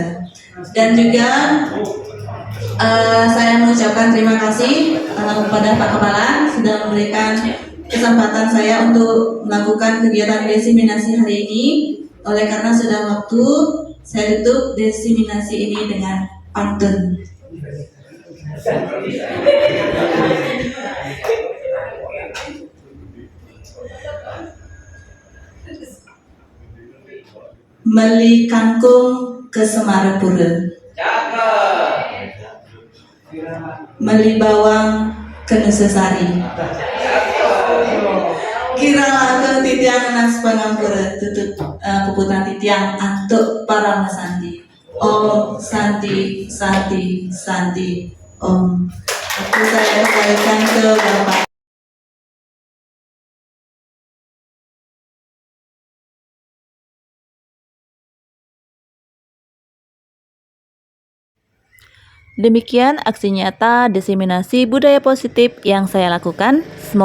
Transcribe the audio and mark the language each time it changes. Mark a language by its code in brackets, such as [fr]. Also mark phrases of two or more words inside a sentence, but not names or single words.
[id] Dan juga saya mengucapkan terima kasih kepada Pak Kepala sudah memberikan kesempatan saya untuk melakukan kegiatan desiminasi hari ini. Oleh karena sudah waktu, saya tutup desiminasi ini dengan pantun. [ban] Meli kangkung ke Semarapura, meli bawang ke Nusasari, kira lagu titiang nas pangampura, tutut puputan titiang antuk para masandi. [sa] Om Santi Santi Santi Om. [id] Aku saya kembalikan ke Bapak. Demikian aksi nyata desiminasi budaya positif yang saya lakukan.